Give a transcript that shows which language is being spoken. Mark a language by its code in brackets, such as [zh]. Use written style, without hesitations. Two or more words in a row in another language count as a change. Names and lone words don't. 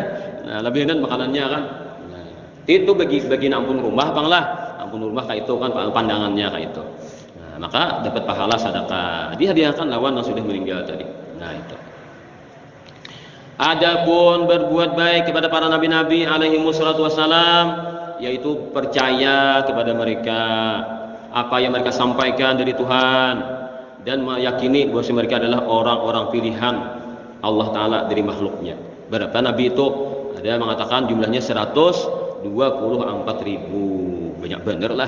[bjn] Nah, lebih hendak makanannya kan. Nah, itu bagi ampun rumah banglah. Ampun rumah kayak itu kan pandangannya kayak itu. Nah, maka dapat pahala sedekah. Dihadiahkan lawan yang sudah meninggal tadi. [id] Nah, itu. Adapun berbuat baik kepada para nabi-nabi [ar] alaihi wassalatu wassalam, [id] yaitu percaya kepada mereka apa yang mereka sampaikan dari Tuhan dan meyakini bahwa mereka adalah orang-orang pilihan Allah Ta'ala dari makhluknya. Berapa nabi itu? Ada yang mengatakan jumlahnya 124.000. Banyak bener lah.